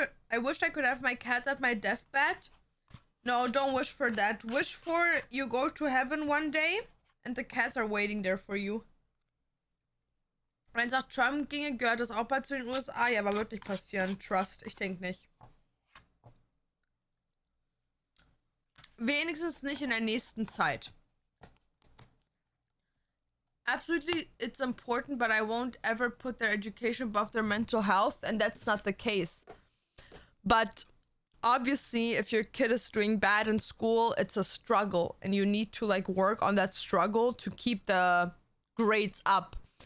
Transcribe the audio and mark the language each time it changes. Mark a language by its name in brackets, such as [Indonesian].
[English] I wish I could have my cat at my deathbed. No, don't wish for that. Wish for you go to heaven one day and the cats are waiting there for you. [German] Wenn es nach Trump ginge, gehört das auch bald zu den USA. Ja, aber wird nicht passieren. Trust, ich denke nicht. Wenigstens nicht in der nächsten Zeit. [English] Absolutely, it's important, but I won't ever put their education above their mental health, and that's not the case. But obviously, if your kid is doing bad in school, it's a struggle, and you need to like work on that struggle to keep the grades up.